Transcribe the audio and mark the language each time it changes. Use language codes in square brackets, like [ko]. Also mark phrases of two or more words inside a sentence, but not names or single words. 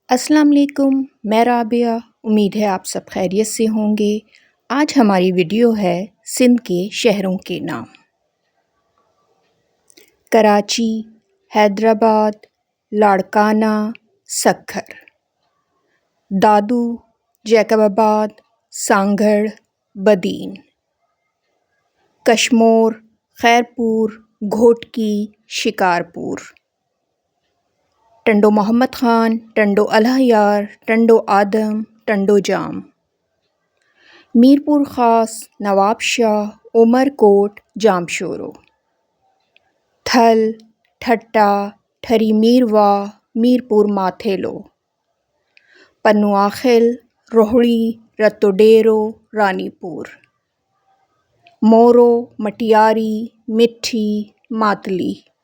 [ur] السلام علیکم، میں رابعہ۔ امید ہے آپ سب خیریت سے ہوں گے۔ آج ہماری ویڈیو ہے سندھ کے شہروں کے نام۔ کراچی، حیدرآباد، لاڑکانہ، سکھر، دادو، جیکب آباد، سانگھڑ، بدین، کشمور، خیرپور، گھوٹکی، شکارپور، ٹنڈو محمد خان، ٹنڈو الحیار، ٹنڈو آدم، ٹنڈو جام، میرپور خاص، نواب شاہ، عمر کوٹ، جامشورو، تھل، ٹھٹہ، ٹھری میرواہ، میرپور ماتھیلو، پنو آخل، روہڑی، رتو ڈیرو، رانی پور، مورو، مٹیاری، مٹھی، ماتلی،